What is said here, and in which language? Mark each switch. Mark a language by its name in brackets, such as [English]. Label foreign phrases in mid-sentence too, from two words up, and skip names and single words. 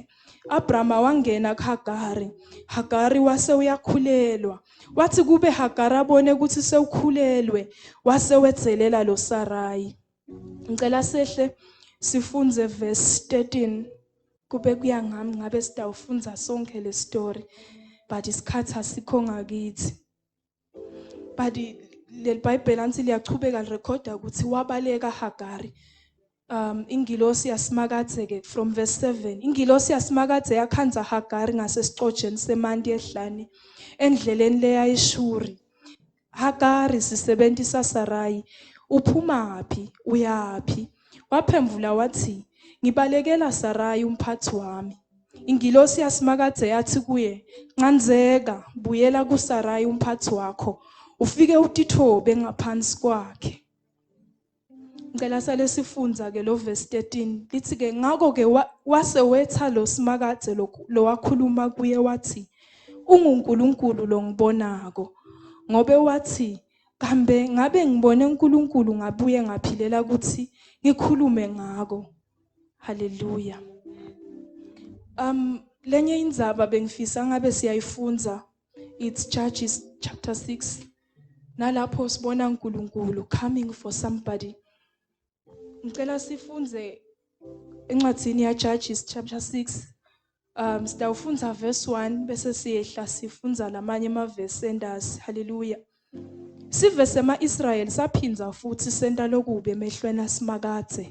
[Swati] Abrama wangena kuHagari. Hagari wase uyakhulelwa. Wathi kube Hagari abone ukuthi sewukhulelwe wase wedzelela lo Sarai. Ngicela sehle sifunze verse 13. Kube kuya ngami ngabe sidawufunza sonke le story but isikhathi asikho ngakithi. But le Bible anti liyachubeka lirekhoda ukuthi wabaleka Hagari. Ingilosi yasimakadze ke [English] from verse 7. [Swati] Ingilosi yasimakadze yakhanza Hagari ngasesicotsheni semanti ehlane endleleni leya eShuri. Hagari sisebentisa Sarai, uphumaphi uyaphi? Waphendula wathi, ngibalekela Sarai umphathi wami. Ingilosi yasimakadze yathi kuye, ncanzeka buyela kuSarai umphathi wakho ufike utithobe ngaphansi kwakhe. Ngicela sale sifunza ke lo verse 13 lithi ke ngako ke wase wetha lo simakadze lo wakhuluma kuye wathi unguNkulunkulu lo ngibonako, ngobe wathi kambe ngabe ngibone uNkulunkulu ngabuye ngaphilela ukuthi ngikhulume ngako. Hallelujah. Lenye indzaba bengifisa ngabe siyayifunza, [English] it's Judges chapter 6. [Swati] Nalapho sibona uNkulunkulu [English] coming for somebody. [Swati] Ngicela sifunze encwadzini ya Judges chapter 6. Sidawufunza verse 1 bese siyehla sifunza lamanye amavesi endasi. Hallelujah. Sive sema-Israyeli saphinza futhi senta lokubi emehlweni asimakadze.